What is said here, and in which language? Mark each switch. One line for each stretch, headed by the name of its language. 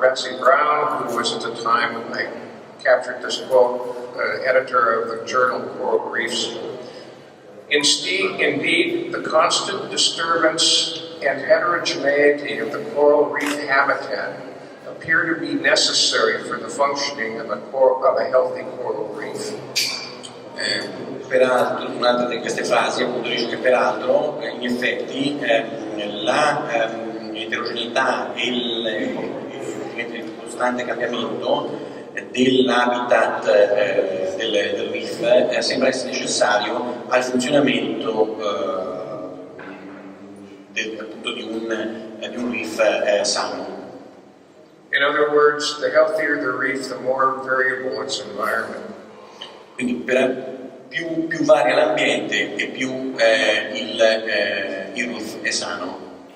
English: Betsy Brown, who was at the time when I captured this quote, editor of the journal Coral Reefs. Indeed, the constant disturbance and heterogeneity of the coral reef habitat appear to be necessary for the functioning of a healthy coral reef.
Italian: Peraltro, un'altra di queste frasi appunto dice che peraltro in effetti la eterogeneità e il costante cambiamento dell'habitat del reef sembra essere necessario al funzionamento appunto di un reef sano.
English: In other words, the healthier the reef, the more variable its environment.
Italian: Quindi più varia l'ambiente e più il reef è sano.